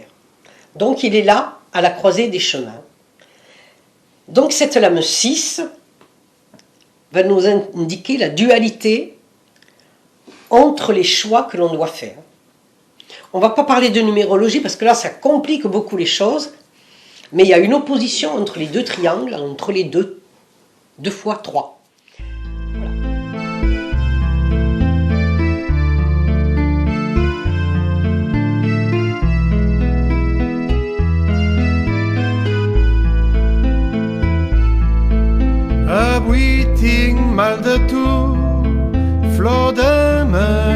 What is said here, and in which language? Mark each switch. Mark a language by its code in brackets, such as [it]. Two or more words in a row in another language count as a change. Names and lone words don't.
[fr] Donc, il est là, à la croisée des chemins. Donc, cette lame 6 va nous indiquer la dualité entre les choix que l'on doit faire. On ne va pas parler de numérologie parce que là, ça complique beaucoup les choses, mais il y a une opposition entre les deux triangles, entre les deux fois 3. Voilà. [ca] Avui tinc mal de tu, flor de ma